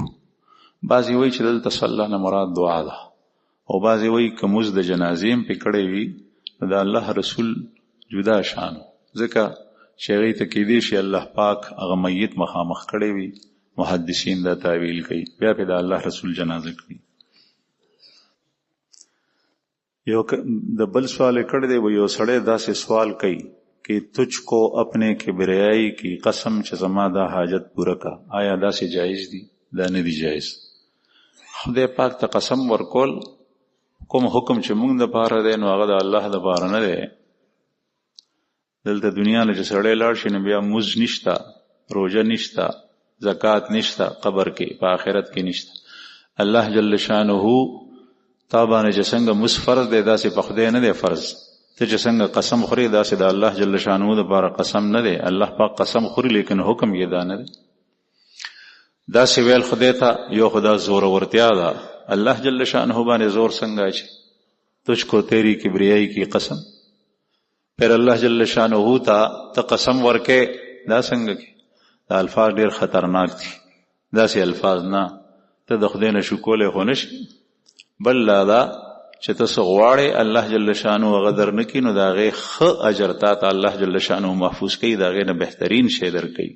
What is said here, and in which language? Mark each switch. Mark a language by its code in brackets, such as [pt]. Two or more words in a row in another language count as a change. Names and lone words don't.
[ps] بعضی وایي چې دلته صلی نه مراد دعا ده، او بعضی وایي که مز د جنازې هم پې کړی وي د الله رسول جدا شانو، ځکه چې هغې ته کیدی شي الله پاک هغه میت مخامخ کړی وي، محدثین دا تعویل کوي، بیا پې د الله رسول جنازه کړي. یو د بل سوال کړی دی، یو سړی داسې سوال کوي کہ [ur] تجھ کو اپنے کبریائی کی قسم [ps] چې زما دا حاجت پوره کا، آیا داسې جایز دی؟ دا نه دی جایز. خدای پاک ته قسم ورکول کوم حکم چې موږ د پاره دی نو هغه د الله د پاره نه دی. دلته دنیا نه چې سړی لاړ شي نو بیا موز نشته، روژه نشته، زکات نشته، قبر کې په آخرت کې نشته. الله جل شانه تا باندې چې څنګه موز فرض دی داسې په خدای نه دی فرض. ته چې څنګه قسم خوري داسې د الله جل شانه د پاره قسم نه دی. الله پاک قسم خوري لیکن حکم یې دا نه دی. داسې ویل خدای ته یو خدا زور ورتیا ده. الله جل شانه باندې زور څنګه اچي؟ [ur] تجھ کو تیری کبریائی کی قسم. [ps] پھر الله جل شانه ته قسم ورکې دا څنګه کې؟ دا الفاظ ډیر خطرناک دي. داسې الفاظ نه، ته د خدای نه شو کولی خو نشي. بل لا دا چې تاسو غواړئ الله جل شانه هغه در نه کړي نو د هغې ښه اجر تا ته الله جل شانه محفوظ کوي، د هغې نه بهترین شی در کوي.